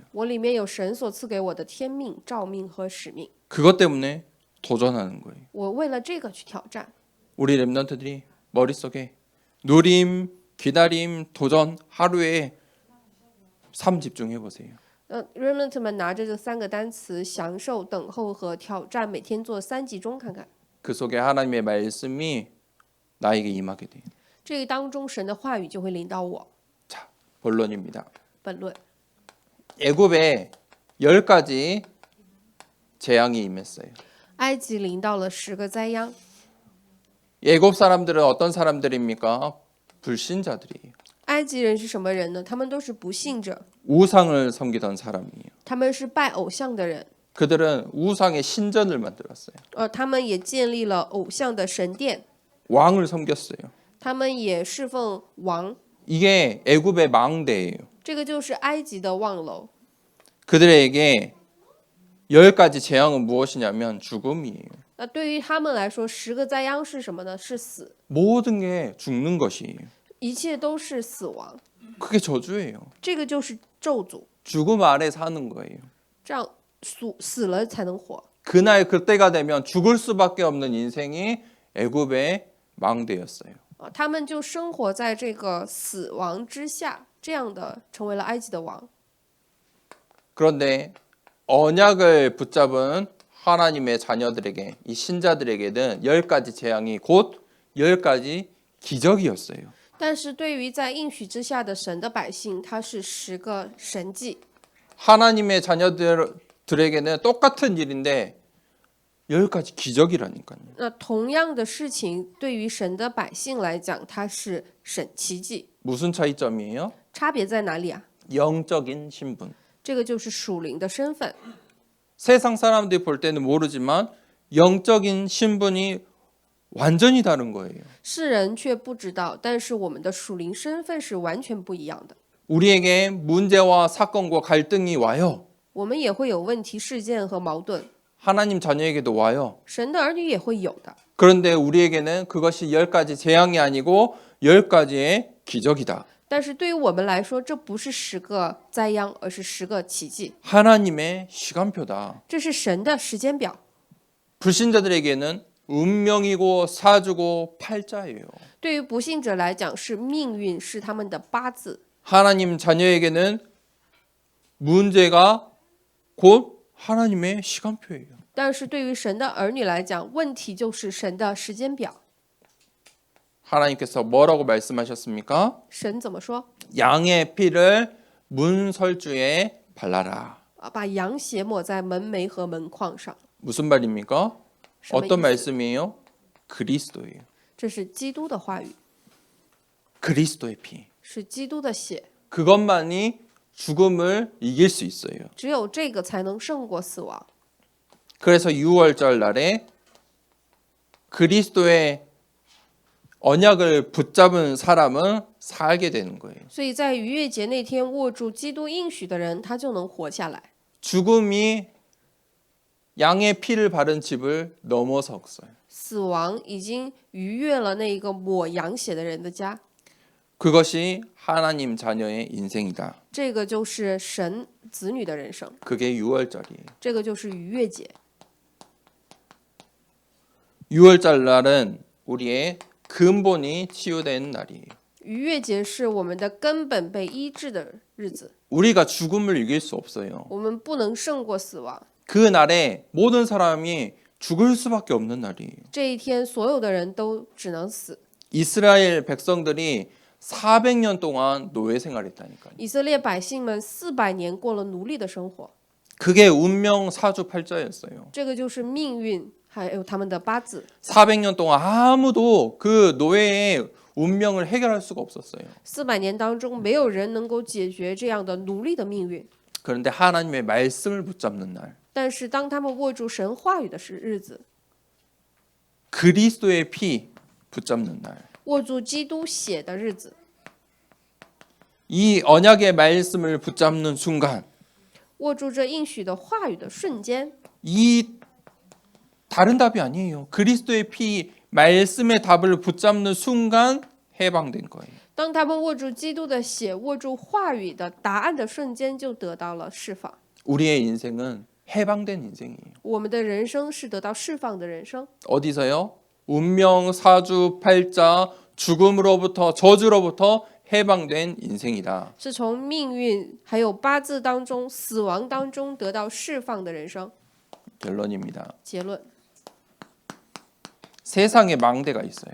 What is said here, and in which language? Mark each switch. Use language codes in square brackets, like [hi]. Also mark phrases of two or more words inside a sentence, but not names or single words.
[zh] 我里面有神所赐给我的天命、召命和使命。 [ko] 그것 때문에 도전하는 거예요. [zh] 我为了这个去挑战。 [ko] 우리 랩런트들이 머릿속에 누림, 기다림, 도전 하루에 3 집중해 보세요. [zh] remnant 们拿着这3个单词，享受、等候和挑战，每天做3集中看看。 [ko] 그 속에 하나님의 말씀이 나에게 임하게 돼요. [zh] 这个当中，神的话语就会临到我。 [ko] 자, 본론입니다. [zh] 本论， [ko] 애굽에 10가지 재앙이 임했어요. [zh] 埃及临到了10个灾殃。 [ko] 애굽 사람들은 어떤 사람들입니까? 불신자들이에요. [zh] 埃及人是什么人呢？他们都是不信者， [ko] 우상을 섬기던 사람이에요. [zh] 他们是拜偶像的人。 [ko] 그들은 우상의 신전을 만들었어요. [zh] 他们也建立了偶像的神殿， [ko] 왕을 섬겼어요. [zh] 他们也侍奉王。 [ko] 이게 애굽의 망대예요. [zh] 这个就是埃及的望楼。 [ko] 그들에게 10가지 재앙은 무엇이냐면 죽음이에요. [zh] 那对于他们来说，10个灾殃是什么呢？是死， [ko] 모든 게 죽는 것이에요. [zh] 一切都是死亡。 [ko] 그게 저주예요. [zh] 这个就是咒诅， [ko] 죽음 아래 사는 거예요. [zh] 这样死了才能活。 [ko] 그날 그때가 되면 죽을 수밖에 없는 인생이 애굽의 망대였어요. [zh] 他们就生活在这个死亡之下，这样的成为了埃及的王。 [ko] 그런데 언약을 붙잡은 하나님의 자녀들에게, 이 신자들에게는 10가지 재앙이 곧 10가지 기적이었어요. [zh] 但是对于在应许之下的神的百姓，他是10个神迹。 [ko] 하나님의 자녀들에게는 똑같은 일인데 10가지 기적이라니까요. [zh] 那同样的事情，对于神的百姓来讲，它是神奇迹。 [ko] 무슨 차이점이에요? [zh] 差别在哪里啊？ [ko] 영적인 신분. [zh] 这个就是属灵的身份。 [ko] 세상 사람들이 볼 때는 모르지만 영적인 신분이 완전히 다른 거예요. [zh] 世人却不知道，但是我们的属灵身份是完全不一样的。 [ko] 우리에게 문제와 사건과 갈등이 와요. [zh] 我们也会有问题、事件和矛盾， [ko] 하나님 자녀에게도 와요. [zh] 神的儿女也会有的。 [ko] 그런데 우리에게는 그것이 10가지 재앙이 아니고 10가지의 기적이다. [zh] 但是对于我们来说，这不是10个灾殃，而是10个奇迹。 [ko] 하나님의 시간표다. [zh] 这是神的时间表。 [ko] 불신자들에게는 운명이고 사주고 팔자예요. [zh] 对于不信者来讲，是命运，是他们的八字。 [ko] 하나님 자녀에게는 문제가 곧 하나님의 시간표예요. [zh] 但是对于神的儿女来讲，问题就是神的时间表。 [ko] 하나님께서 뭐라고 말씀하셨습니까? [zh] 神怎么说？ [ko] 양의 피를 문설주에 발라라. [zh] 把羊血抹在门楣和门框上。 [ko] 무슨 말입니까? [zh] 什么意 [ko] 어떤 [zh] 思？ [ko] 말씀이에요? 그리스도예요. [zh] 这是基督的话语， [ko] 그리스도의 피. [zh] 是基督的血， [ko] 그것만이 죽음을 이길 수 있어요. [zh] 只有这个才能胜过死亡。 [ko] 그래서 6월절 날에 그리스도의 언약을 붙잡은 사람은 살게 되는 거예요. [zh] 所以在逾越节那天握住基督应许的人，他就能活下来。 [ko] 죽음이 양의 피를 바른 집을 넘어섰어요. [zh] 死亡已经逾越了那一个抹羊血的人的家， [ko] 그것이 하나님 자녀의 인생이다. [zh] 这个就是神子女的人生， [ko] 그게 6월절이에요. [zh] 这个就是逾越节。 [ko] 6월절 날은 우리의 근본이 치유된 날이에요. [zh] 逾越节是我们的根本被医治的日子， [ko] 우리가 죽음을 이길 수 없어요. [zh] 我们不能胜过死亡。 [ko] 그 날에 모든 사람이 죽을 수밖에 없는 날이에요. [zh] 这一天，所有的人都只能死。 [ko] 이스라엘 백성들이 400년 동안 노예 생활했다니까요. [zh] 以色列百姓们400年过了奴隶的生活， [ko] 그게 운명 사주팔자였어요. [zh] 这个就是命运，还有他们的八字。 [ko] 400년 동안 아무도 그 노예의 운명을 해결할 수가 없었어요. [zh] 400 年当中，没有人能够解决这样的奴隶的命运。 [ko] 그런데 하나님의 말씀을 붙잡는 날, [zh] 但是当他们握住神话语的日子， [ko] 그리스도의 피 붙잡는 날, [zh] 握住基督血的日子， [ko] 이 언약의 말씀을 붙잡는 순간, [zh] 握住这应许的话语的瞬间， [ko] 이 다른 답이 아니에요. 그리스도의 피 말씀의 답을 붙잡는 순간 해방된 거예요. [zh] 当他们握住基督的血，握住话语的答案的瞬间，就得到了释放。 [ko] 우리의 인생은 해방된 인생이에요. [zh] 我们的人生是得到释放的人生。 [ko] 어디서요? 운명, 사주, 팔자, 죽음으로부터 저주로부터 해방된 인생이다. [zh] 是从命运还有八字当中、死亡当中得到释放的人生。 [ko] 결론입니다. [zh] 结论： [ko] 세상에 망대가 있어요.